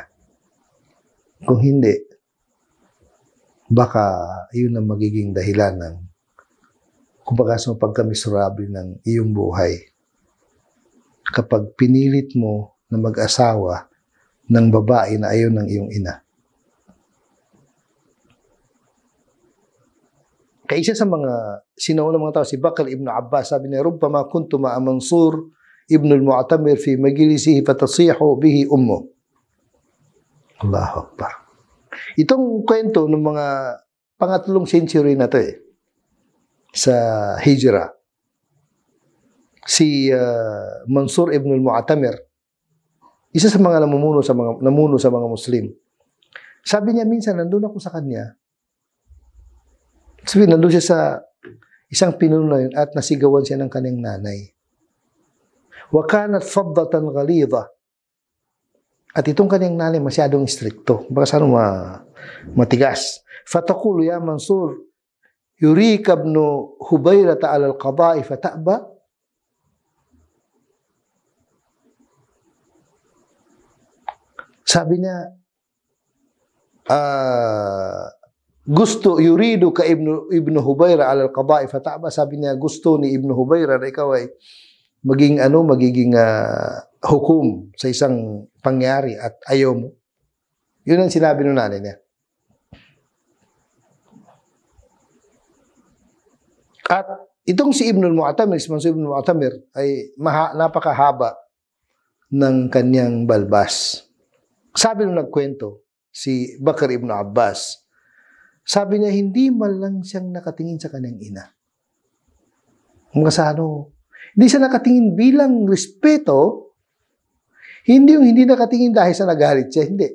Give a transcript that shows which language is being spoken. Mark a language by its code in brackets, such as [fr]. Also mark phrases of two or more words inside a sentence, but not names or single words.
[tl] Kung hindi, baka yun ang magiging dahilan ng kumbaga sa pagkamiserable ng iyong buhay. Kapag pinilit mo na mag-asawa ng babae na ayaw ng iyong ina. Kaya isa sa mga sinaunang mga tao, si Bakr ibn Abbas, sabi niya, [ar] "ربما كنت مع منصور بن المعتمر في مجلسه فتصيح به أمه." الله أكبر. [tl] Itong kwento ng mga pangatlong century na to sa Hijra. Si Mansur ibn al-Mu'tamir, isa sa mga namuno sa mga Muslim. Sabi niya minsan, nandun ako sa kanya. Sabi, nandun siya sa isang pinuno yun at nasigawan siya ng kanyang nanay. [ar] وكانت فظة غليظة. [tl] At itong kanyang nanay masyadong stricto. Baka saan matigas. [ar] فتقول يا منصور يريدك ابن هبيرة على القضاء فتأبى. [tl] Sabi niya, gusto, [ar] يريد ك ابن هبيرة على القضاء فتأبى. [tl] Sabi niya, gusto ni Ibn Hubayra na ikaw ay magiging hukom sa isang pangyari at ayaw mo. Yun ang sinabi ng nanay niya. At itong si Ibn al-Mu'tamir, si Mansur ibn al-Mu'tamir, ay napakahaba ng kanyang balbas. Sabi nung nagkwento, si Bakr ibn Abbas, sabi niya, hindi man lang siyang nakatingin sa kanyang ina. Hindi siya nakatingin bilang respeto, hindi nakatingin dahil sa nagalit siya, hindi.